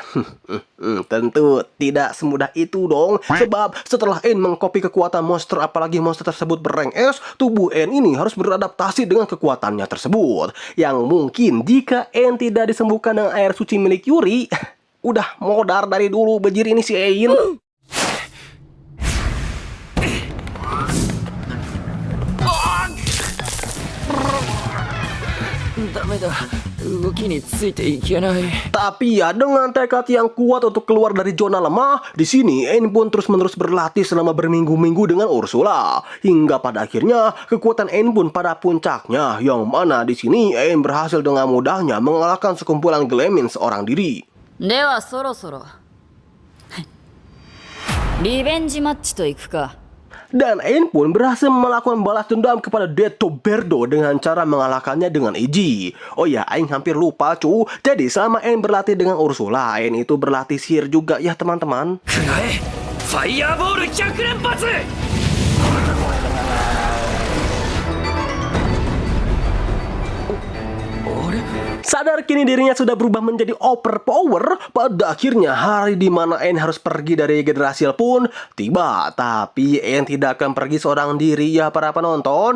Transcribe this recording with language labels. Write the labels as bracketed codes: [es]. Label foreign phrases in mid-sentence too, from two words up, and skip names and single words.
[id] Tentu tidak semudah itu dong. Sebab setelah Ain mengcopy kekuatan monster, apalagi monster tersebut berrank S, tubuh Ain ini harus beradaptasi dengan kekuatannya tersebut. Yang mungkin jika Ain tidak disembuhkan dengan air suci milik Yuri, udah modar dari dulu bejir ini si Ain. [ja] ダメだ動きについていけない [id] Tapi ya dengan tekad yang kuat untuk keluar dari zona lemah, di sini Ain pun terus-menerus berlatih selama berminggu-minggu dengan Ursula. Hingga pada akhirnya kekuatan Ain pun pada puncaknya, yang mana di sini Ain berhasil dengan mudahnya mengalahkan sekumpulan Glemin seorang diri. [ja] ではそろそろリベンジマッチといくか。 [id] Dan Ain pun berhasil melakukan balas dendam kepada Deto Berdo dengan cara mengalahkannya dengan Eiji. Oh ya, Ain hampir lupa cu. Jadi selama Ain berlatih dengan Ursula, Ain itu berlatih sihir juga ya teman-teman. [ja] くらえファイヤーボール100連発 [id] Sadar kini dirinya sudah berubah menjadi overpower, pada akhirnya hari di mana Ain harus pergi dari Yggdrasil pun tiba. Tapi Ain tidak akan pergi seorang diri ya para penonton.